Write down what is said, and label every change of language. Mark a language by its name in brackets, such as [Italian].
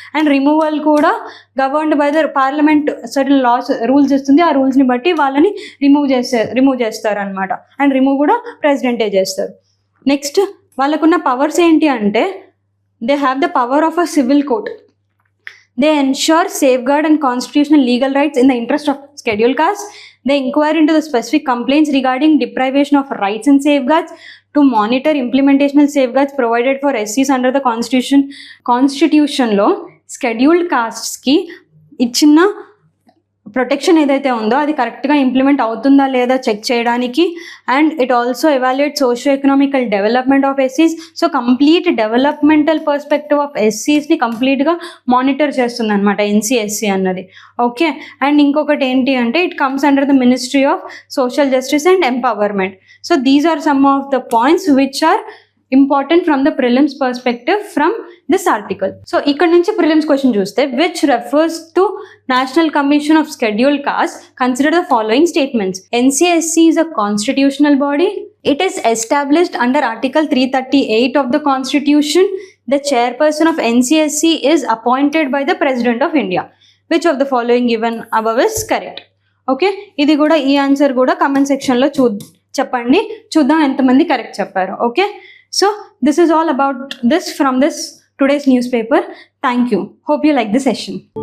[English] And removal కూడా governed by the parliament certain laws rules ఇస్తుంది. [Telugu] ఆ రూల్స్ని బట్టి వాళ్ళని రిమూవ్ చేస్తారు అనమాట. [English] and remove [Telugu] కూడా ప్రెసిడెంటే చేస్తారు. [English] next [Telugu] వాళ్ళకున్న పవర్స్ ఏంటి అంటే [English] They have the power of a civil court. They ensure, safeguard and constitutional legal rights in the interest of scheduled caste. They inquire into the specific complaints regarding deprivation of rights and safeguards to monitor implementational safeguards provided for SCs under the constitution. [Telugu] Constitution లో scheduled castes కి ఇచ్చిన protection ఏదైతే ఉందో అది కరెక్ట్గా implement అవుతుందా లేదా check చేయడానికి. [English] And it also evaluate socio economical development of ఎస్సీస్. So complete developmental perspective of ఎస్సీస్ని [Telugu] కంప్లీట్గా మానిటర్ చేస్తుంది అనమాట [English] NCSC అన్నది. Okay, and [Telugu] ఇంకొకటి ఏంటి అంటే [English] It comes under the ministry of social justice and empowerment. So these are some of the points which are important from the prelims perspective from this article. So [Telugu] ఇక్కడ నుంచి prelims question చూస్తే [English] which refers to National Commission of Scheduled Caste, consider the following statements. NCSC is a constitutional body. It is established under Article 338 of the Constitution. The chairperson of NCSC is appointed by the President of India. Which of the following given above is correct. Okay, [Telugu] ఇది కూడా ఈ answer కూడా comment సెక్షన్లో చెప్పండి, చూద్దాం ఎంతమంది correct చెప్పారు. [English] Okay, so this is all about this from this today's newspaper. Thank you. Hope you like the session.